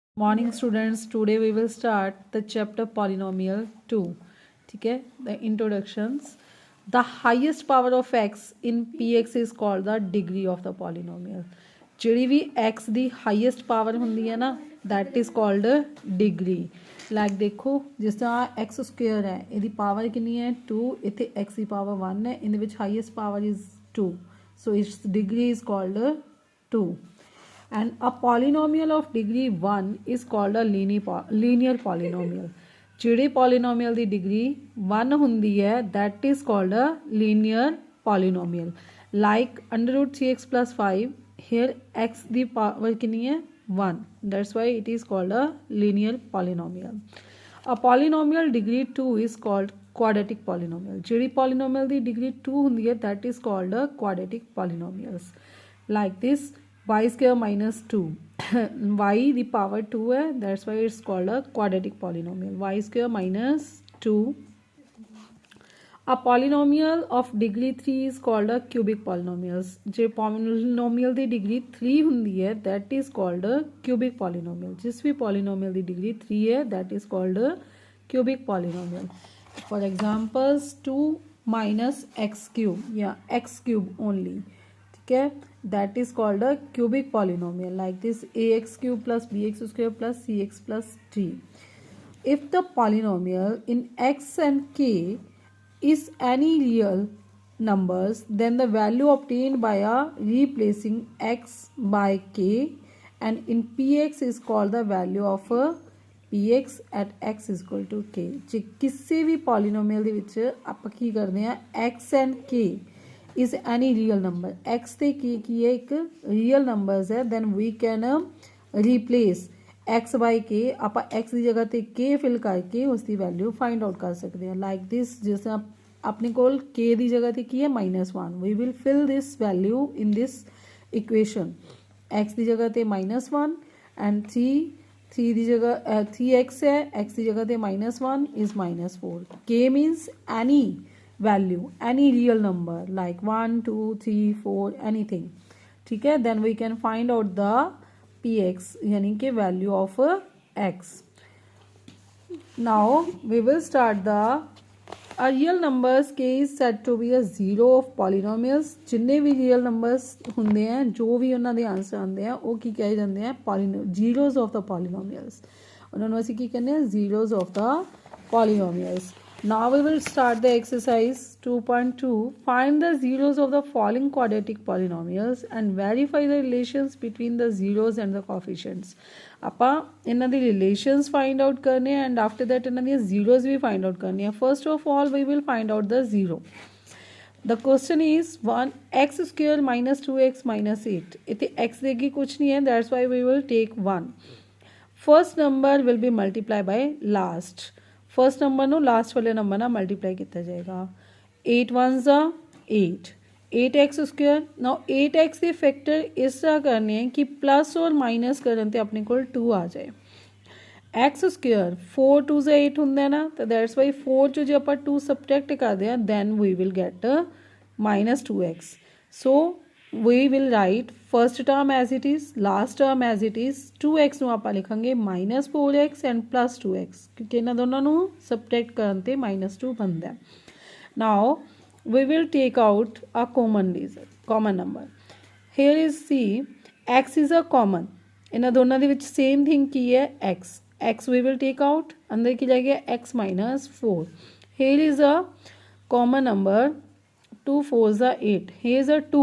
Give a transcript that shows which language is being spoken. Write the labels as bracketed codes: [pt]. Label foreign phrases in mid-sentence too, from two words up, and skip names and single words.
[en] Morning students, today we will start the chapter polynomial 2. [hi] ठीक है, [en] the introductions. The highest power of x in px is called the degree of the polynomial. [pa] ਜਿਹੜੀ ਵੀ x ਦੀ [en] highest power [pa] ਹੁੰਦੀ ਹੈ ਨਾ, [en] that is called degree. [pa] Like ਦੇਖੋ ਜਿਸ ਤਰ੍ਹਾਂ [en] x square [pa] ਹੈ, ਇਹਦੀ ਪਾਵਰ ਕਿੰਨੀ ਹੈ 2, ਇੱਥੇ x ਦੀ ਪਾਵਰ 1 ਹੈ, ਇਹਦੇ ਵਿੱਚ [en] highest power is 2, so its degree is called 2. And a polynomial of degree 1 is called a linear polynomial. [pa] ਜਿਹੜੇ polynomial ਦੀ degree 1 ਹੁੰਦੀ ਹੈ [en] that is called a linear polynomial. Like under root 3x plus 5, here x [pa] ਦੀ power ਕਿੰਨੀ ਹੈ [en] 1. That's why it is called a linear polynomial. A polynomial degree 2 is called quadratic polynomial. [pa] ਜਿਹੜੀ polynomial ਦੀ degree 2 ਹੁੰਦੀ ਹੈ [en] that is called a quadratic polynomials. Like this, y square minus 2 y the power 2 है, that's why it's called a quadratic polynomial. Y square minus 2. A polynomial of degree 3 is called a cubic polynomials. जो polynomial [pa] ਦੀ degree 3 ਹੁੰਦੀ [en] है that is called a cubic polynomial. [hi] जिस भी [en] polynomial [pa] ਦੀ degree 3 [en] है that is called a cubic polynomial. For examples, 2 minus x cube या x cube only, [hi] ठीक है, [en] that is called a cubic polynomial. Like this, ax cube plus bx square plus cx plus d. If the polynomial in x and k is any real numbers, then the value obtained by replacing x by k and in px is called the value of px at x is equal to k. [pa] जे [hi] किसी भी [pa] polynomial ਦੇ ਵਿੱਚ ਆਪਾਂ ਕੀ ਕਰਦੇ ਆ, [en] x and k is any real number, x [pa] ਤੇ k ਕੀ ਹੈ ਇੱਕ real numbers ਹੈ, [en] then we can replace x by k. [pa] ਆਪਾਂ x ਦੀ ਜਗ੍ਹਾ ਤੇ k ਫਿਲ ਕਰਕੇ ਉਸ ਦੀ [en] value find out [pa] ਕਰ ਸਕਦੇ ਹਾਂ. [en] like this, [pa] ਜਿਸ ਤਰ੍ਹਾਂ ਆਪਣੇ ਕੋਲ k ਦੀ ਜਗ੍ਹਾ ਤੇ ਕੀ ਹੈ -1, [en] we will fill this value in this equation. [pa] x ਦੀ ਜਗ੍ਹਾ ਤੇ -1 and 3 ਦੀ ਜਗ੍ਹਾ 3x है, x ਦੀ ਜਗ੍ਹਾ ਤੇ -1 is -4. [en] k means any value, any real number like 1 2 3 4 anything, [hi] ठीक है, [en] then we can find out the px [hi] यानी कि [en] value of x. Now we will start the real numbers k is said to be a zero of polynomials. [pa] जिन्ने भी [en] real numbers [pa] ਹੁੰਦੇ [hi] हैं, जो भी [pa] ਉਹਨਾਂ ਦੇ ਆਨਸਰ ਆਉਂਦੇ ਆ ਉਹ ਕੀ ਕਹੇ ਜਾਂਦੇ ਆ, [en] zeros of the polynomials. [pa] ਉਹਨਾਂ ਨੂੰ ਅਸੀਂ ਕੀ ਕਹਿੰਦੇ ਆ, [en] zeros of the polynomials. Now we will start the exercise 2.2. Find the zeros of the following quadratic polynomials and verify the relations between the zeros and the coefficients. [pa] ਆਪਾਂ ਇਹਨਾਂ ਦੀ [en] relations find out [pa] करने [en] and after that [pa] ਇਹਨਾਂ ਦੀਆਂ zeros भी [en] find out [hi] करनी है. [en] First of all we will find out the zero. The question is 1 x square minus 2x minus 8. [hi] इतने x देगी कुछ नहीं है, [en] that's why we will take 1. First number will be multiplied by last. first number [pa] ਨੂੰ ਲਾਸਟ ਵਾਲੇ ਨੰਬਰ ਨਾਲ ਮਲਟੀਪਲਾਈ ਕੀਤਾ ਜਾਏਗਾ. 8 1 8, 8x ਸਕੁਅਰ. ਨਾਓ 8x ਦੇ ਫੈਕਟਰ ਇਸ ਤਰ੍ਹਾਂ ਕਰਨੇ ਹੈ ਕਿ ਪਲੱਸ ਔਰ ਮਾਈਨਸ ਕਰਨ ਤੇ ਆਪਣੇ ਕੋਲ 2 ਆ ਜਾਏ. [en] x square [pa] 4 2 8 ਹੁੰਦਾ ਨਾ, ਤਾਂ [en] that's why [pa] 4 ਚੋਂ ਜੇ ਆਪਾਂ 2 ਸਬਟ੍ਰੈਕਟ ਕਰਦੇ ਹਾਂ [en] then we will get -2x. ਸੋ we will write first term as it is, last term as it is. [pa] 2x ਨੂੰ ਆਪਾਂ ਲਿਖਾਂਗੇ -4x [en] and plus [pa] 2x ਕਿਉਂਕਿ ਇਹਨਾਂ ਦੋਨਾਂ ਨੂੰ ਸਬਟ੍ਰੈਕਟ ਕਰਨ ਤੇ -2 ਬਣਦਾ ਹੈ. [en] Now we will take out a common number. Here is see, x is a common. [pa] ਇਹਨਾਂ ਦੋਨਾਂ ਦੇ ਵਿੱਚ [en] same thing [pa] ਕੀ ਹੈ, [en] x we will take out. [pa] ਅੰਦਰ ਕੀ ਜਾਏਗਾ [en] x -4. Here is a common number 2 4 8. Here is a 2.